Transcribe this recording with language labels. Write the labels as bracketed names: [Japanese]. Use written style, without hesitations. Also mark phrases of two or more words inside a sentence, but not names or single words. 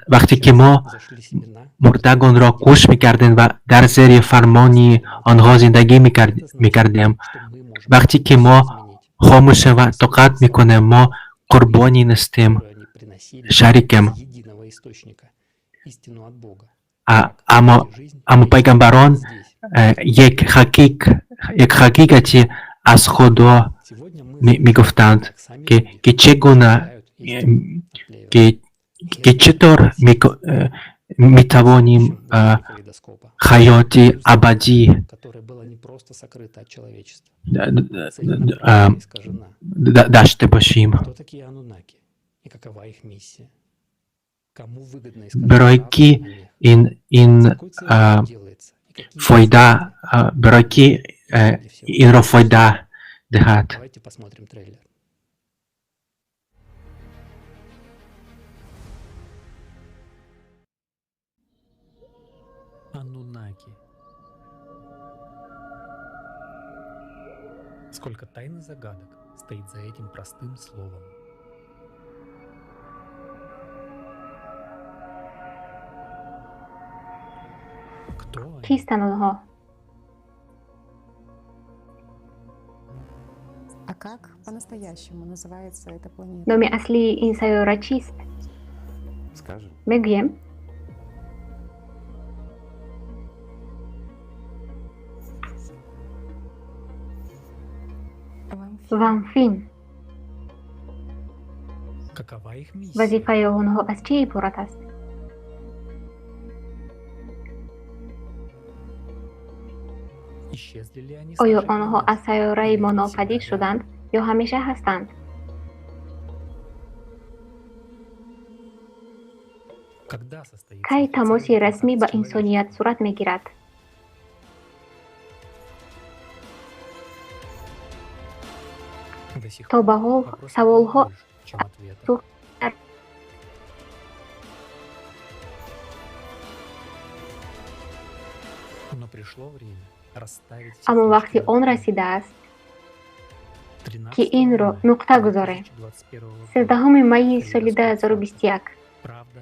[Persian] وقتی که ما مردگان را گوش میکردیم و در زیر فرمانی آنها زندگی میکردیم، وقتی که ما خاموش و طاقت میکنیم، ما قربانی نیستیم، شریکیم. [Russian] истину от Бога. [Persian] اما پیغمبران یک حقیقتی از خدا میگفتند که چگونه که چطور میتوانیم حیات ابدی داشته باشیم. برای کی این فایده برای کی این را فایده دهد؟ [Russian] Аннунаки. Сколько тайн и загадок стоит за этим простым словом. Кто они? [Persian] کیستند آنها؟ [Russian] А как по-настоящему называется эта планета? [Persian] نام اصلی این سیاره چیست؟ [Russian] Скажем, [Persian] بگویم؟ وانفین. [Russian] Какова их миссия? [Persian] وظیفه آنها از چه عبارت است؟ [Russian] Исчезли ли они с [Persian] آیا [Russian] нашей [Persian] آنها [Russian] планеты? [Persian] از سیاره ما ناپدید شدند یا همیشه هستند؟ [Russian] Когда состоится [Persian] کی تماسی [Russian] официальный [Persian] رسمی [Russian] контакт [Persian] با [Russian] с [Persian] انسانیت صورت میگیرد؟ [Russian] человечеством? До сих [Persian] تا [Russian] пор [Persian] به حال [Russian] вопросов было [Persian] سوالها [Russian] больше, чем ответов. [Persian] تو- [Russian] Но пришло время расставить все [Persian] اما [Russian] точки [Persian] وقتی [Russian] над [Persian] آن [Russian] «и». [Persian] رسیده است [Russian] 13 [Persian] که این را [Russian] мая [Persian] نقطه گذاریم. [Russian] 2021 года [Persian] 13 می سال 2021 [Russian] правда